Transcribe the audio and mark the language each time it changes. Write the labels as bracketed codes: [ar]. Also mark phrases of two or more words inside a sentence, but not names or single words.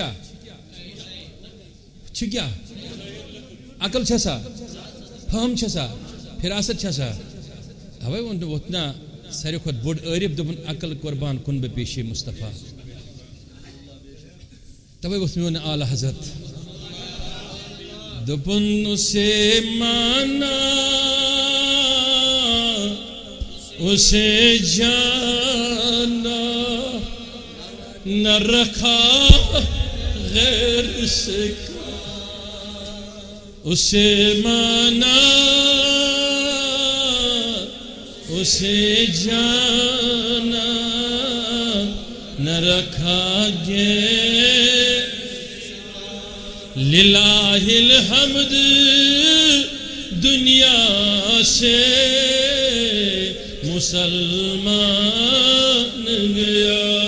[ks] کیٛاہ عقل چھا سا فہم چھا سا فراست چھا سا اوے ووٚن ووٚتھنا ساروی کھۄتہٕ بوٚڑ عٲرِف دوٚپُن [fa] عقل قربان کُن بہٕ پیشے مصطفیٰ [ks] توے ووٚتھ میون اعلیٰ حضرت دوٚپُن [ur] اسے مانا اسے جانا نہ رکھا غیر سے اسے مانا اسے جانا نہ رکھا گے للہ الحمد دنیا سے مسلمان گیا